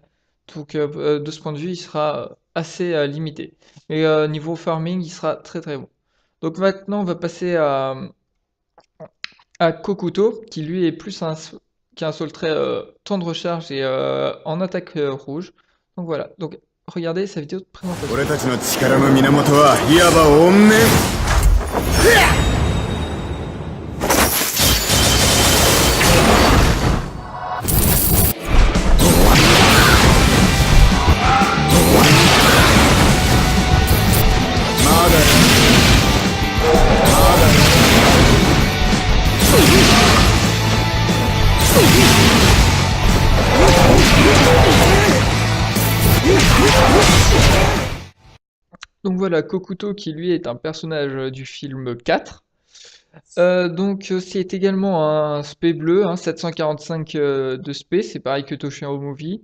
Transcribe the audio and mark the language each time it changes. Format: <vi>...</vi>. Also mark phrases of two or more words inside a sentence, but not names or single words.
<fr>Donc de ce point de vue, il sera assez limité. Mais niveau farming, il sera très très bon. Donc maintenant, on va passer à Kokuto, qui lui est plus qui a un sol très temps de recharge et en attaque rouge. Donc voilà. Donc regardez sa vidéo de présentation.</fr> <ja>俺たちの力の源はいわば怨念。まだまだ</ja> <fr>Donc voilà, Kokuto qui lui est un personnage du film 4. C'est également un spé bleu, hein, 745 de spé, c'est pareil que Toshiro Movie.</fr>